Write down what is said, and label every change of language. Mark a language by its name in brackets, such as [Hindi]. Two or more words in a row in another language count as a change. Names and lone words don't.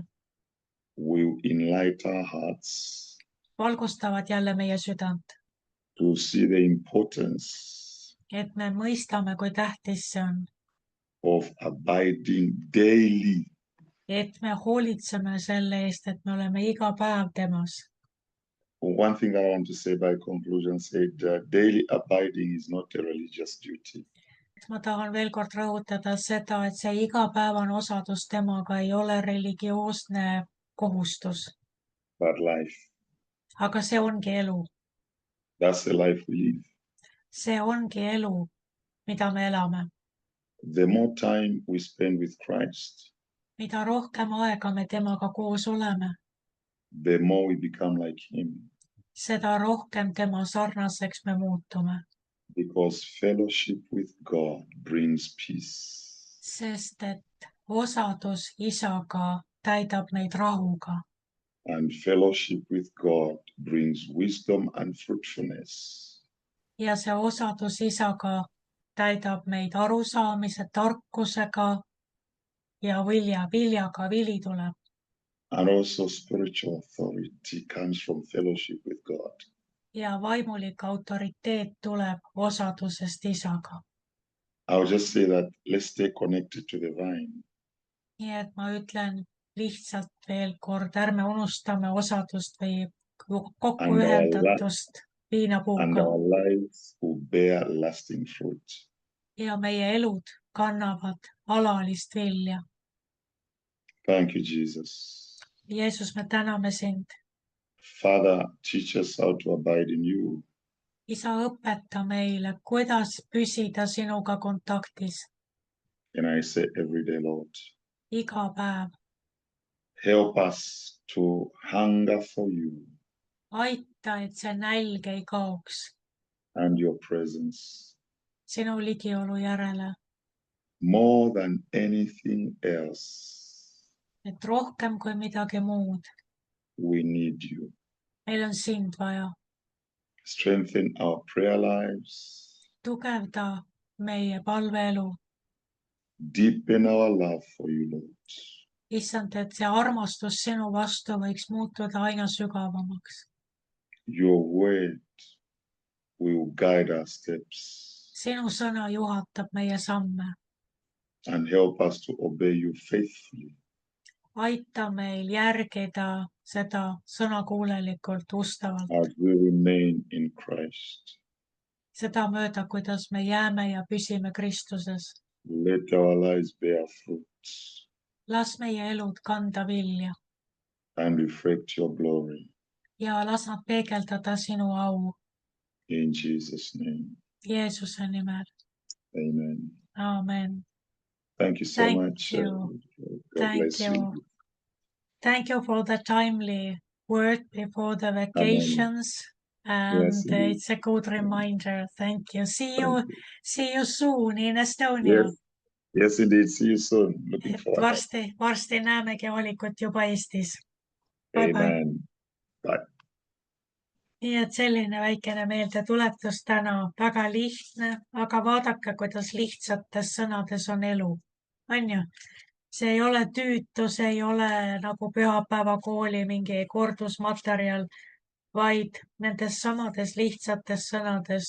[English] will enlighten our hearts [Estonian] valgustavad jälle meie südant. [English] to see the importance [Estonian] Et me mõistame, kui tähtis see on. [English] of abiding daily. [Estonian] Et me hoolitseme selle eest, et me oleme iga päev temas. [English] One thing that I want to say by conclusion said daily abiding is not a religious duty. [Estonian] Ma tahan veel kord rõhutada seda, et see igapäevane osadus temaga ei ole religioosne kohustus. [English] But life. [Estonian] Aga see ongi elu. [English] That's the life we live. [Estonian] See ongi elu, mida me elame. [English] The more time we spend with Christ, [Estonian] Mida rohkem aega me temaga koos oleme, [English] the more we become like Him. [Estonian] seda rohkem tema sarnaseks me muutume. [English] Because fellowship with God brings peace. [Estonian] Sest et osadus isaga täidab meid rahuga. [English] And fellowship with God brings wisdom and fruitfulness. [Estonian] Ja see osadus isaga täidab meid arusaamise, tarkusega ja viljaga, vili tuleb. [English] And also spiritual authority comes from fellowship with God. [Estonian] Ja vaimulik autoriteet tuleb osadusest isaga. [English] I'll just say that let's stay connected to the vine. [Estonian] Nii et ma ütlen, lihtsalt veel kord, ärme unustame osadust või kokku [English] And our [Estonian] ühendatust [English] and [Estonian] viinapuuga [English] our lives will bear lasting fruit. [Estonian] ja meie elud kannavad alalist vilja. [English] Thank you, Jesus. [Estonian] Jeesus, me täname sind. [English] Father, teach us how to abide in you. [Estonian] Isa, õpeta meile, kuidas püsida sinuga kontaktis [English] And I say every day, Lord, [Estonian] iga päev. [English] help us to hunger for you [Estonian] Aita, et see nälg ei kaoks [English] and your presence [Estonian] sinu ligiolu järele, [English] more than anything else. [Estonian] et rohkem kui midagi muud. [English] We need you. [Estonian] Meil on sind vaja. [English] Strengthen our prayer lives, [Estonian] Tugevda meie palveelu. [English] deepen our love for you, Lord. [Estonian] Issand, et see armastus sinu vastu võiks muutuda aina sügavamaks. [English] Your word will guide our steps [Estonian] Sinu sõna juhatab meie samme. [English] and help us to obey you faithfully. [Estonian] Aita meil järgida seda sõnakuulelikult, ustavalt. [English] As we remain in Christ. [Estonian] Seda mööda, kuidas me jääme ja püsime Kristuses. [English] Let our lives bear fruits [Estonian] Las meie elud kanda vilja [English] and reflect your glory. [Estonian] ja las nad peegeldada sinu au. [English] In Jesus' name, [Estonian] Jeesuse nimel. [English] amen. [Estonian] Amen. [English] Thank you so Thank much. you. God Thank bless you. you. Thank you for the timely word before the Amen. vacations. Yes, And indeed. it's a good reminder. Thank you. Thank you. See you soon in Estonia. Yes, yes, indeed. See you soon. Looking [Estonian] Et [English] forward. [Estonian] varsti näemegi valikut juba Eestis. [English] Bye bye. Amen. Bye. [Estonian] Nii et selline väikene meeldetuletus täna, väga lihtne, aga vaadake, kuidas lihtsates sõnades on elu. On ju? See ei ole tüütu, see ei ole nagu pühapäevakooli mingi kordusmaterjal, vaid nendes samades lihtsates sõnades.